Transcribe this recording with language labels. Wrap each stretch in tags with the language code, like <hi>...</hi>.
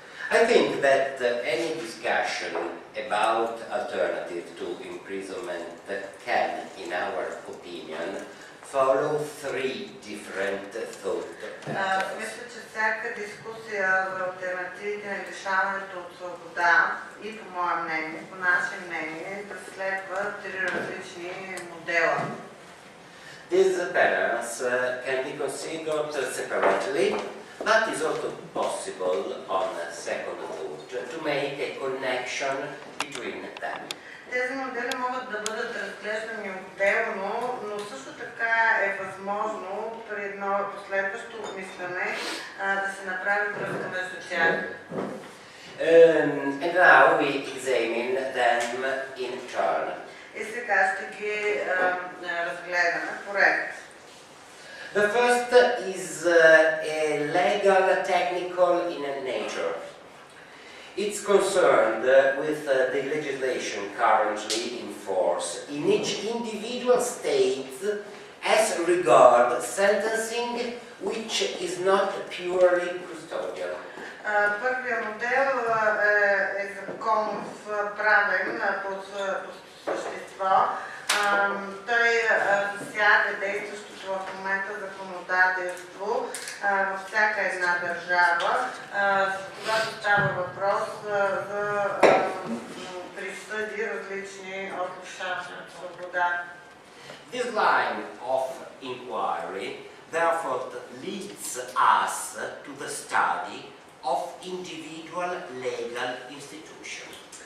<en>I think that any discussion about alternative to imprisonment can, in our opinion, follow 3 different thought patterns.</en> <bg>Мисля, че всяка дискусия за алтернативите на лишаването от свобода и по мое мнение, по наше мнение, да следва 3 различни модела.</bg> <en>These patterns can be considered separately, but is also possible on second thought to make a connection between them.</en> <bg>Тези модели могат да бъдат разглеждани отделно, но също така е възможно при едно последващо обмисляне да се направи връзка между тях.</bg> <en>And now we examine them in turn.</en> <bg>И сега ще ги разгледаме поред.</bg> <en>The first is a legal technical in nature. It's concerned with the legislation currently in force in each individual state as regards sentencing, which is not purely custodial.</en> <bg>Първият модел е законов правен по същество. Той засяга действащото в момента законодателство във всяка една държава, когато става въпрос за присъди различни от лишаване от свобода.</bg> <en>This line of inquiry therefore leads us to the study of individual legal institutions.</en>